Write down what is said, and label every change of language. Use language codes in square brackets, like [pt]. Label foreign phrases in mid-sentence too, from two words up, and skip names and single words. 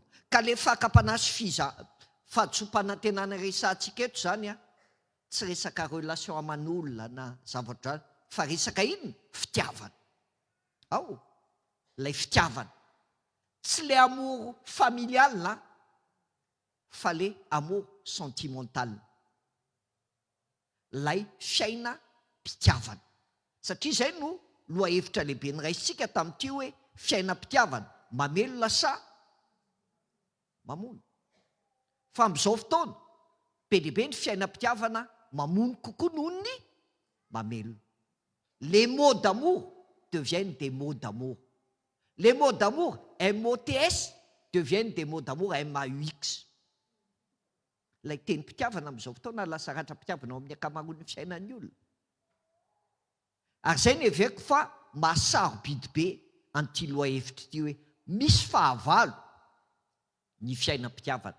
[mg] Ka le fakapanahy sy fahatsoam-panantenana resantsika eto zany tsy resaka relation aman'olona na zavatra, fa resaka inona? Fitiavana. Ao, ilay fitiavana. Tsy le [fr] amour familial [mg] na, fa le [fr] amour sentimental. [mg] Lay fiaina mpitiavana. Satria izay no lohahevitra lehibe ny raisitsika tamin'ity hoe fiainam-pitiavana mamelona sa mamono. Fa amin'izao fotoana be dehibe ny fiainam-pitiavana mamono kokoa noho ny mamelona. [fr] Les mots d'amour deviennent des mots d'amour. Les mots d'amour MOTS deviennent des mots d'amour MAUX. [mg] Ilay teny mpitiavana amin'izao fotoana lasa ratra-pitiavana ao amin'ny ankamaroan'ny fiainan'ny olona. Ary izay ny heveko fa mahasarobidy be an'ity lohahevitra ity hoe misy fahavalo ny fiainam-pitiavana.